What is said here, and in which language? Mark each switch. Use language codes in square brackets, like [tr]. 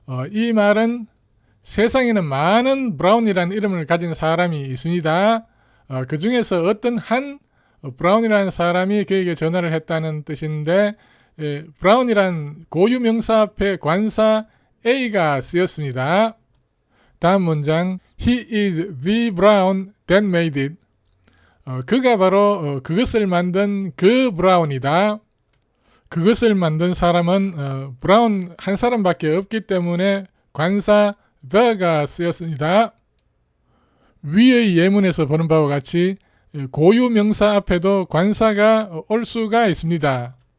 [ko] 이 말은 세상에는 많은 브라운이라는 이름을 가진 사람이 있습니다. 그 중에서 어떤 한 브라운이라는 사람이 그에게 전화를 했다는 뜻인데 브라운이란 고유 명사 앞에 관사 A가 쓰였습니다. 다음 문장 [en] He is the Brown that made it. [ko] 그가 바로 그것을 만든 그 브라운이다. 그것을 만든 사람은 브라운 한 사람밖에 없기 때문에 관사 the가 쓰였습니다. 위의 예문에서 보는 바와 같이 고유 명사 앞에도 관사가 올 수가 있습니다.